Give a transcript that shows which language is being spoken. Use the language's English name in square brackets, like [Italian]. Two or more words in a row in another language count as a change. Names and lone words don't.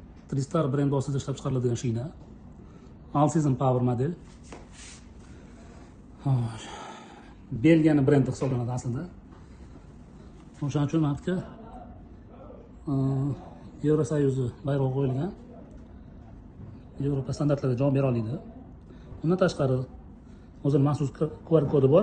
[Uzbek] Tristar brendi ostida ishlab chiqariladigan shina. All Season Power model. Belgiyaning brendi hisoblanadi aslida. O'shaning uchun marka Yevrosoyuzi bayrog'i qo'yilgan. Yevropa standartlariga javob bera oladi. Undan tashqari o'zining maxsus QR kodi bor.